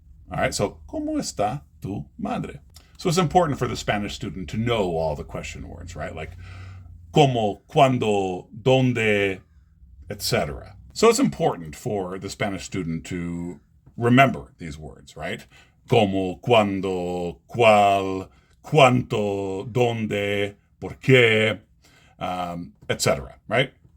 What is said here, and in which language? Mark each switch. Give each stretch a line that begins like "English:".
English: All right, so
Spanish: ¿cómo está tu madre?
English: So it's important for the Spanish student to know all the question words, right? Like como, cuando, donde, etc. So it's important for the Spanish student to remember these words, right? Como, cuando, cuál, cuánto, donde, por qué, etc., right?